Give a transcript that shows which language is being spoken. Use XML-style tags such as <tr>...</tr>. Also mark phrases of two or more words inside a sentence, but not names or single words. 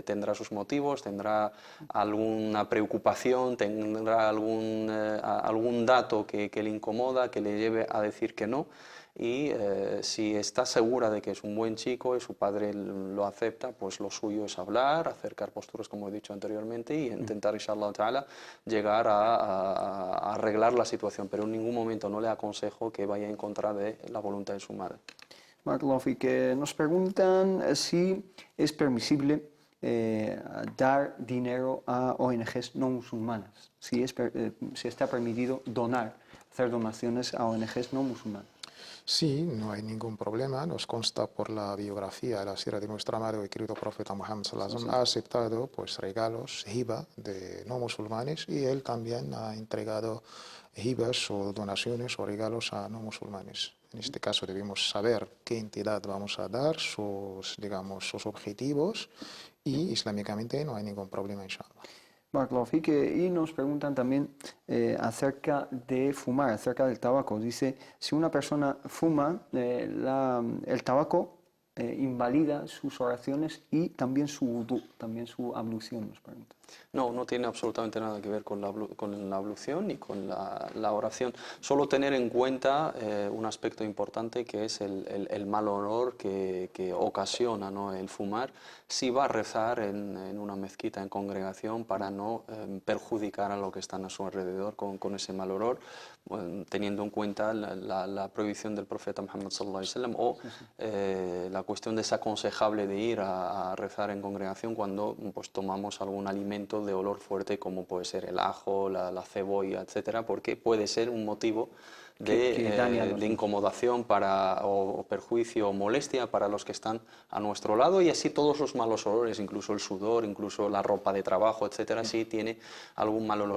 <es>Tendrá sus motivos, tendrá alguna preocupación, tendrá algún dato que le incomoda, que le lleve a decir que no. Y si está segura de que es un buen chico y su padre lo acepta, pues lo suyo es hablar, acercar posturas, como he dicho anteriormente, y intentar,</es> <ar>إن شاء الله تعالى,</ar> <es>llegar a arreglar la situación. Pero en ningún momento no le aconsejo que vaya en contra de la voluntad de su madre.</es> <ar>بارك الله فيك,</ar> <es>nos preguntan si es permisible dar dinero a ONGs no musulmanas, si está permitido hacer donaciones a ONGs no musulmanas. Sí, no hay ningún problema. Nos consta por la biografía, la sira de nuestro amado y querido profeta Muhammad</es> <ar>صلى الله عليه وسلم,</ar> <es>ha aceptado pues regalos, hiba de no musulmanes, y él también ha entregado hibas o donaciones o regalos a no musulmanes. En este caso debemos saber qué entidad vamos a dar, sus objetivos, y islámicamente no hay ningún problema,</es> <ar>إن شاء الله. بارك الله فيك,</ar> <es>y nos preguntan también acerca de fumar, acerca del tabaco. Dice, si una persona fuma, el tabaco invalida sus oraciones y también su wudú, también su ablución, nos pregunta. No tiene absolutamente nada que ver con la ablución ni con la oración. Solo tener en cuenta un aspecto importante, que es el mal olor que ocasiona, ¿no?, el fumar, si va a rezar en una mezquita, en congregación, para no perjudicar a los que están a su alrededor con ese mal olor, teniendo en cuenta la prohibición del profeta Muhammad</es> <ar>صلى الله عليه وسلم,</ar> <es>o la cuestión desaconsejable de ir a rezar en congregación cuando pues tomamos algún alimento de olor fuerte, como puede ser el ajo, la cebolla, etcétera, porque puede ser un motivo Que daña a los de demás. incomodación o perjuicio o molestia para los que están a nuestro lado, y así todos los malos olores, incluso el sudor, incluso la ropa de trabajo, etcétera, sí tiene algún mal olor.</es>